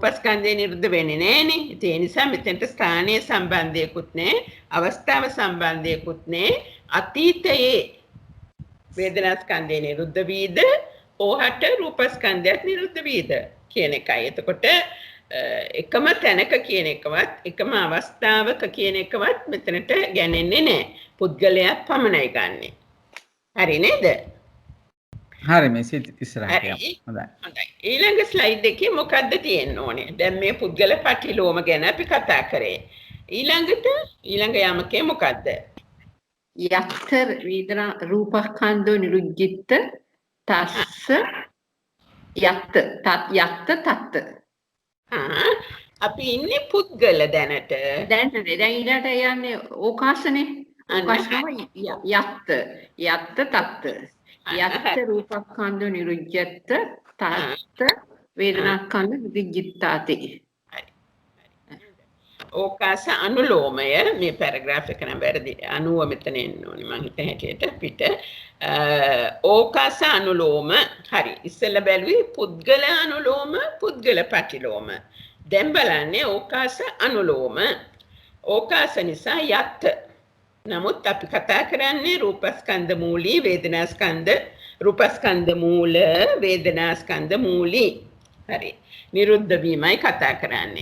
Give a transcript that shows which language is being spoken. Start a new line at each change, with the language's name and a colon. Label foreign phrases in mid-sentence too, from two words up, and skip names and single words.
Sinhala: ස්කන්ධය නිරුද්ධ වෙන්නේ නැහනේ ඒ නිසා මෙතෙන්ට ස්ථානීය සම්බන්ධයකුත් නැහැ අවස්ථාව සම්බන්ධයකුත් නැහැ අතීතයේ වේදනා ස්කන්ධය නිරුද්ධ වීද ඕහට රූප ස්කන්ධයත් නිරුද්ධ වීද කියන එකයි එතකොට එකම තැනක කියන එකවත් එකම අවස්ථාවක කියන එකවත් මෙතනට ගන්නේ නැහැ පුද්ගලයා පමණයි ගන්නෙ හරි නේද හරි මේ ඉස්සරහට යමු හොඳයි ඊළඟ ස්ලයිඩ් එකේ මොකද්ද තියෙන්න ඕනේ දැන් මේ පුද්ගල පටිලෝම ගැන අපි කතා කරේ ඊළඟ යමකේ මොකද්ද
Pali: යත්ත වේදනා රූපස්කන්ධෝ නිරුද්ධිත තස්ස යත්ත තත්ත
Sinhala: අපි ඉන්නේ පුද්ගල දැනට දැන් ඊළඟට යන්නේ ඕකාසනේ ඕකාසනම
Pali: යත්ත තත්ත යත්ත රූපස්කන්ධෝ නිරුද්ධිත තත්ත වේදනාස්කන්ධ නිරුද්ධිතාති
Sinhala: ඕකාස අනුලෝමය මේ පැරග්‍රාෆ් එක නම් වැරදි 90 මෙතන එන්න ඕනේ මම හිත හැටියට පිට ඕකාස අනුලෝම හරි ඉස්සෙල්ලා බැලුවේ පුද්ගල අනුලෝම පුද්ගල පටිලෝම දැන් බලන්නේ ඕකාස අනුලෝම ඕකාස නිසා යත් නමුත් අපි කතා කරන්නේ රූපස්කන්ධ මූලී වේදනාස්කන්ධ රූපස්කන්ධ මූල වේදනාස්කන්ධ මූලී හරි නිරුද්ධ වීමයි කතා කරන්නේ.